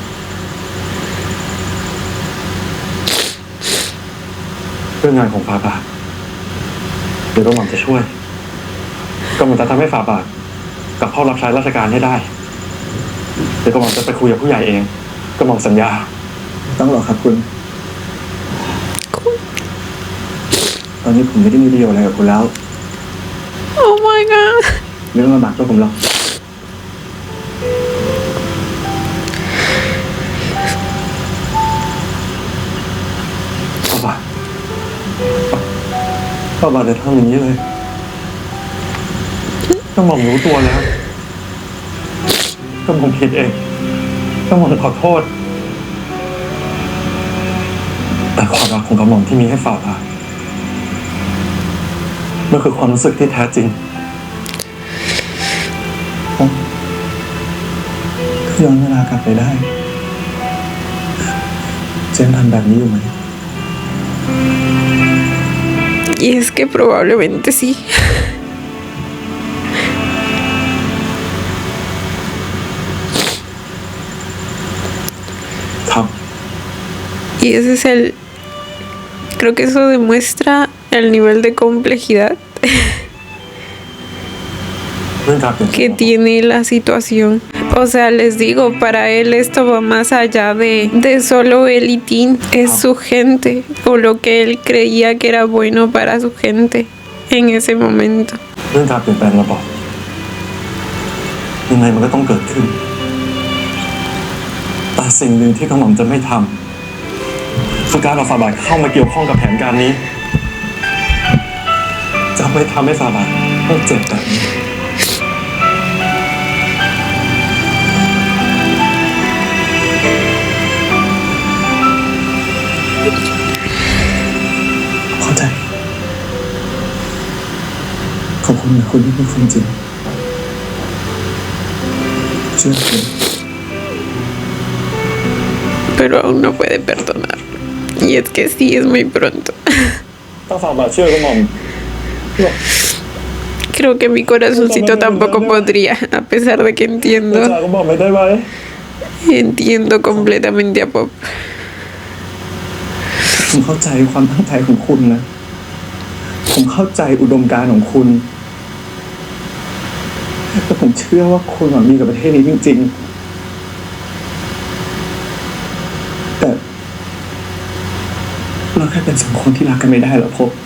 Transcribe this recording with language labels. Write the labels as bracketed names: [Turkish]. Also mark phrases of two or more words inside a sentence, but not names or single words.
[Thai] เรื่องงานของฝ่าบาทเดี๋ยวกระหม่อมจะช่วยกระหม่อมจะทำให้ฝ่าบาทกลับเข้ารับใช้ราชการให้ได้เดี๋ยวกระหม่อมจะไปคุยกับผู้ใหญ่เองกระหม่อมสัญญา ต้องหรอกครับคุณ ตอนนี้ผมไม่ได้มีประโยชน์อะไรกับคุณแล้ว [English] Oh my god [Thai] ไม่ต้องมาบักตัวผมหรอก ป้าบาทจะทำอย่างนี้เลยกระหม่อมรู้ตัวแล้วกระหม่อมผิดเองกระหม่อมขอโทษ แต่ความรักของกระหม่อมที่มีให้ฝ่าบาทมันคือความรู้สึกที่แท้จริง ถ้าย้อนเวลากลับไปได้ เจนทำแบบนี้อยู่ไหม [Spanish] Y es que probablemente sí. [Thai] ครับ [Spanish] Y ese es el... Creo que eso demuestra el nivel de complejidad [Thai] เรื่องการเปลี่ยนแปล [Spanish] que [Thai] ง [Spanish] tiene la situación. O sea, les digo, para él esto va más allá de solo él y Tin. Es su gente, o lo que él creía que era bueno para su gente en ese momento. [Thai] เรื่องการเปลี่ยนแปลงระบอบยังไงมันก็ต้องเกิดขึ้น แต่สิ่งหนึ่งที่กระหม่อมจะไม่ทำคือการเอาฝ่าบาทเข้ามาเกี่ยวข้องกับแผนการนี้ จะไม่ทำให้ฝ่าบาทต้องเจ็บแบบนี้ เข้าใจ ขอบคุณนะคุณที่พูดความจริงเชื่อผม [Spanish] Pero aún no puede perdonarlo. Y es que sí, es muy pronto. [Thai] ถ้าฝ่าบาทเชื่อกระหม่อม [Spanish] Creo que mi corazoncito tampoco podría, a pesar de que [Thai] จะ [Spanish] entiendo, [Thai] กระหม่อมไม่ได้ไหม [Spanish] entiendo completamente a Pop. [Thai] ผมเข้าใจความตั้งใจของคุณนะ ผมเข้าใจอุดมการณ์ของคุณแต่ผมเชื่อว่าคุณหวังดีกับประเทศนี้จริงๆ แต่เราแค่เป็นสองคนที่รักกันไม่ได้หรอพบ